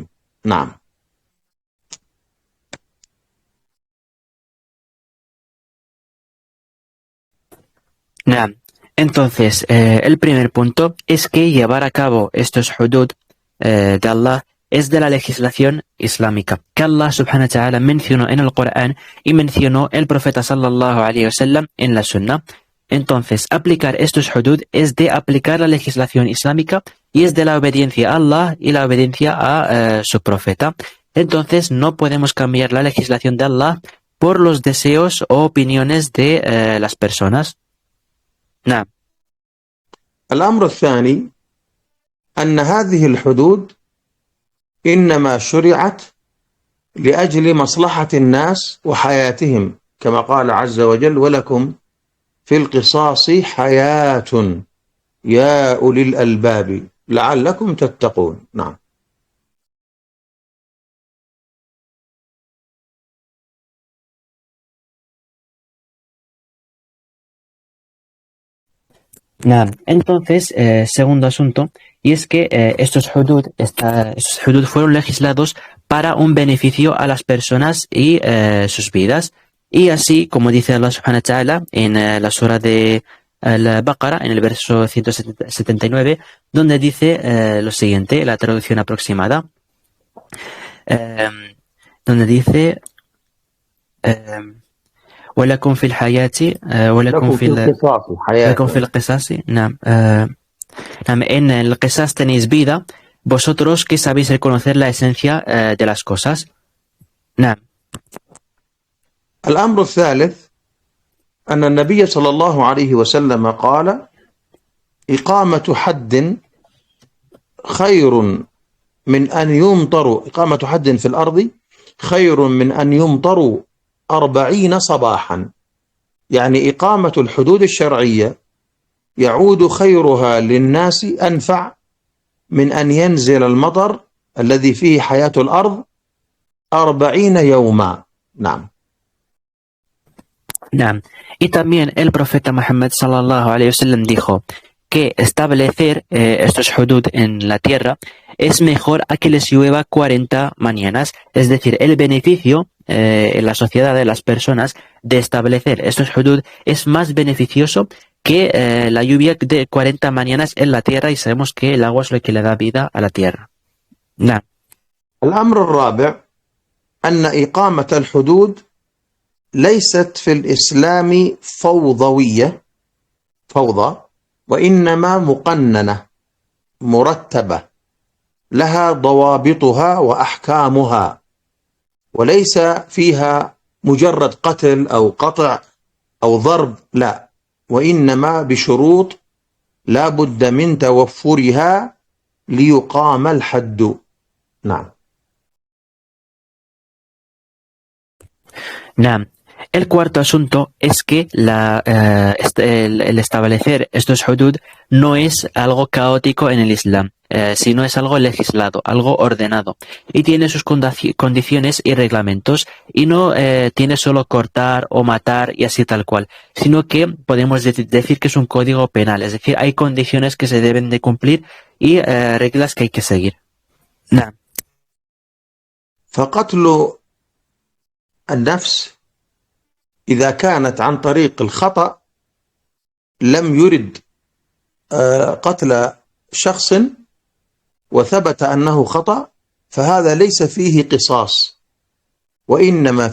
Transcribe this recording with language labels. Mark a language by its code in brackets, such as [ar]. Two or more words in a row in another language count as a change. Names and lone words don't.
[ar] نعم. Nah. [es] Entonces, el primer punto es que llevar a cabo estos hudud de Allah es de la legislación islámica, que Allah [ar] سبحانه وتعالى [es] mencionó en el Corán y mencionó el profeta [ar] صلى الله عليه وسلم [es] en la Sunna. Entonces, aplicar estos hudud es de aplicar la legislación islámica y es de la obediencia a Allah y la obediencia a su profeta. Entonces, no podemos cambiar la legislación de Allah por los deseos o opiniones de las personas. Nah. [ar] الأمر الثاني أن هذه الحدود إنما شرعت لأجل مصلحة الناس وحياتهم، كما قال عز وجل: ولكم في القصاص حياة يا أولي الألباب لعلكم تتقون. نعم. Nada. [es] Entonces, segundo asunto, y es que estos hudud fueron legislados para un beneficio a las personas y sus vidas. Y así, como dice Allah [ar] سبحانه وتعالى [es] en la sura de Al-Baqarah, en el verso 179, donde dice lo siguiente, la traducción aproximada, donde dice [ar] ولكم في الحياة ولكم في القصاص حياة. ولكم في القصاص نعم نعم [es] en el qisas tenéis vida, vosotros que sabéis reconocer la esencia de las cosas. [ar] نعم. الأمر الثالث أن النبي صلى الله عليه وسلم قال: إقامة حد خير من أن يمطروا، إقامة حد في الأرض خير من أن يمطروا 40 صباحا. يعني إقامة الحدود الشرعية يعود خيرها للناس أنفع من أن ينزل المطر الذي فيه حياة الأرض 40 يوما. نعم. نعم. [es] Y también el profeta Muhammad [ar] صلى الله عليه وسلم [es] dijo que establecer estos hudud en la tierra es mejor a que les llueva 40 mañanas. Es decir, el beneficio en la sociedad de las personas de establecer estos hudud es más beneficioso que la lluvia de 40 mañanas en la tierra, y sabemos que el agua es lo que le da vida a la tierra. [ar] نعم. الأمر الرابع أن إقامة الحدود ليست في الإسلام فوضى، وإنما مقننة مرتبة لها ضوابطها وأحكامها، وليس فيها مجرد قتل أو قطع أو ضرب، لا، وإنما بشروط لا بد من توفرها ليقام الحد. نعم. نعم. [es] El cuarto asunto es que el establecer estos hudud no es algo caótico en el Islam, sino es algo legislado, algo ordenado, y tiene sus condiciones y reglamentos, y no tiene solo cortar o matar y así tal cual, sino que podemos decir que es un código penal, es decir, hay condiciones que se deben de cumplir y reglas que hay que seguir. [ar] نعم. فقتل النفس إذا كانت عن طريق الخطأ لم يرد قتل شخص وثبت أنه خطأ، فهذا ليس فيه قصاص، وإنما